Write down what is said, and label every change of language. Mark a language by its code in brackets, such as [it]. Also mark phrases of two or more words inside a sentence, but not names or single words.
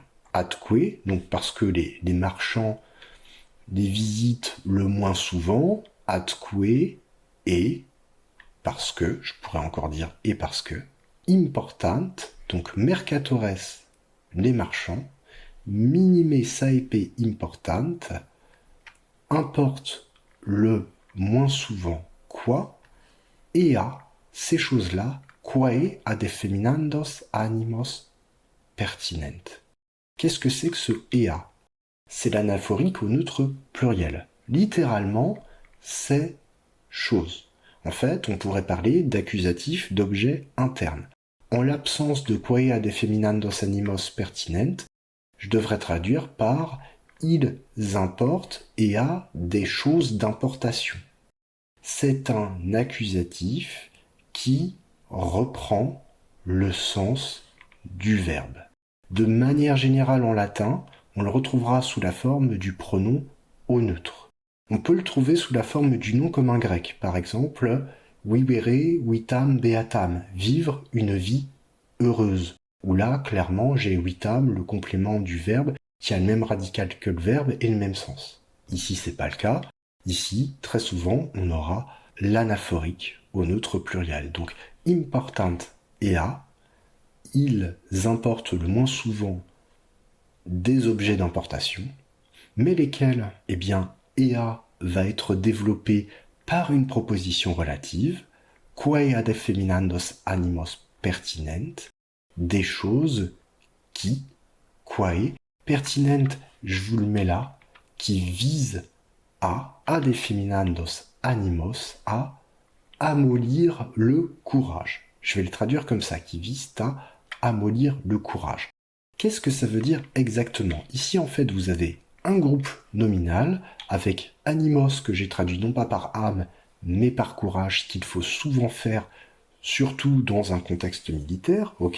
[fr] Atque, donc parce que les marchands les visitent le moins souvent, atque et, parce que, je pourrais encore dire et parce que, important, donc mercatores, les marchands, [la] minime saepe important, [fr] importe le moins souvent quoi, ea, ces choses-là, [la] quae ad effeminandos animos pertinent. [fr] Qu'est-ce que c'est que ce ea? C'est l'anaphorique au neutre pluriel. Littéralement, c'est chose. En fait, on pourrait parler d'accusatif d'objet interne. En l'absence de [la] quae ad effeminandos animos pertinent, [fr] je devrais traduire par ils importent ea des choses d'importation. C'est un accusatif qui reprend le sens du verbe. De manière générale en latin, on le retrouvera sous la forme du pronom au neutre. On peut le trouver sous la forme du nom commun grec, par exemple [la] vivere vitam beatam, [fr] vivre une vie heureuse. Où là, clairement, j'ai vitam, le complément du verbe, qui a le même radical que le verbe et le même sens. Ici, c'est pas le cas. Ici, très souvent, on aura l'anaphorique au neutre pluriel. Donc, [la] important ea, [fr] ils importent le moins souvent des objets d'importation, mais lesquels? Eh bien, ea va être développé par une proposition relative, [la] quae ad effeminandos animos pertinent, [fr] des choses qui, quae, pertinent, je vous le mets là, qui visent à, [la] ad effeminandos animos, [fr] à amollir le courage. Je vais le traduire comme ça, qui visent à amollir le courage. Qu'est-ce que ça veut dire exactement? Ici, en fait, vous avez un groupe nominal avec animos que j'ai traduit non pas par âme, mais par courage, ce qu'il faut souvent faire, surtout dans un contexte militaire, ok?